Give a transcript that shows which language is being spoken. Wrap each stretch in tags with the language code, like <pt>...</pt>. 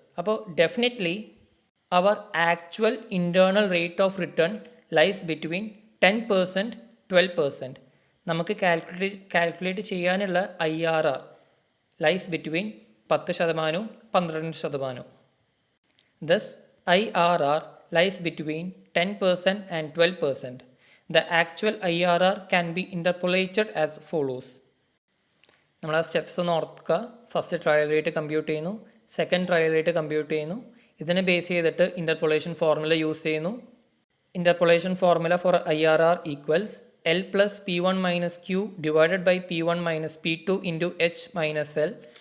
<en>അപ്പോൾ definitely our actual internal rate of return lies between 10%, 12%.</en> <ml>നമുക്ക് calculate ചെയ്യാനുള്ള IRR</ml> <en>lies between</en> <ml>10%, 12%.</ml> <en>Thus IRR lies between 10% and 12%. The actual IRR can be interpolated as follows.</en> <ml>നമ്മൾ ആ steps ഒന്ന് ഓർക്കുക. First trial rate compute ചെയ്യുന്നു, second trial rate compute ചെയ്യുന്നു. ഇതിനെ base ചെയ്തിട്ട് ഇൻ്റർപൊളേഷൻ ഫോർമുല യൂസ് ചെയ്യുന്നു.</ml> <en>Interpolation formula for IRR equals L plus P1 minus Q divided by P1 minus P2 into H minus L.</en>